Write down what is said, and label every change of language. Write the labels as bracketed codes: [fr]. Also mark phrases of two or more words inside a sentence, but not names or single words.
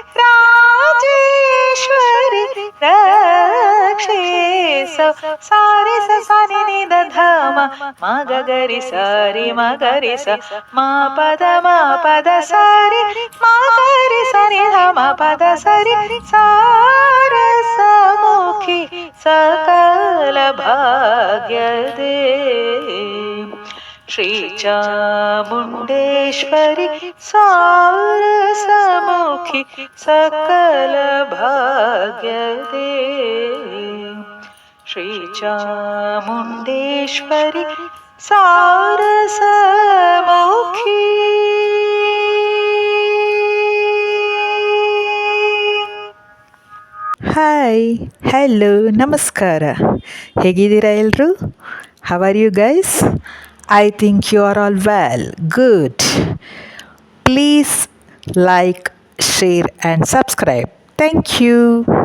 [kn] ರಾಜೇಶ್ವರಿ ರಕ್ಷಿಸ. ಸಾರಿ ಸ ಸಾನಿ ನಿ ದ ಧಾಮ ಮ ಗರಿ ಸರಿ ಮ ಗರಿ ಸ ಮ ಪದ ಮ ಪದ ಸರಿ ಮ ಗರಿ ಸರಿ ಧ ಮ ಪದ ಸರಿ. ಸಾರಸಮುಖಿ ಸಕಲ ಭಾಗ್ಯದೇ ಶ್ರೀ ಚಾಮುಂಡೇಶ್ವರಿ. ಸಾರಸಮುಖಿ ಸಕಲ ಭಾಗ್ಯದೇ ಶ್ರೀ ಚಾಮುಂಡೇಶ್ವರಿ. ಸಾರಸಮುಖಿ. [en] Hi, hello, ನಮಸ್ಕಾರ. [kn] ಹೇಗಿದ್ದೀರಾ ಎಲ್ಲರೂ? [en] How are you guys? I think you are all well. Good. Please like, share and subscribe. Thank you.